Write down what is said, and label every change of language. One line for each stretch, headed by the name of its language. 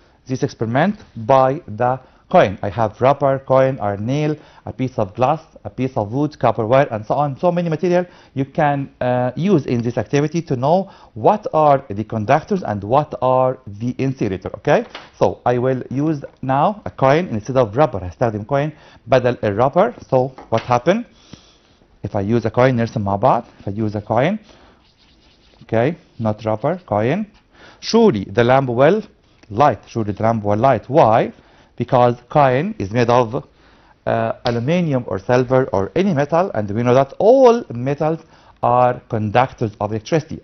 English: this experiment by the coin. I have rubber, coin, iron nail, a piece of glass, a piece of wood, copper wire, and so on. So many material you can use in this activity to know what are the conductors and what are the insulator. Okay, so I will use now a coin instead of rubber.
Arabic: هستخدم coin بدل الرubber.
English: So what happened if I use a coin؟
Arabic: نرسم مع بعض.
English: If I use a coin, okay, not rubber, coin, surely the lamp will light. Surely the lamp will light. Why? Because coin is made of aluminum or silver or any metal, and we know that all metals are conductors of electricity.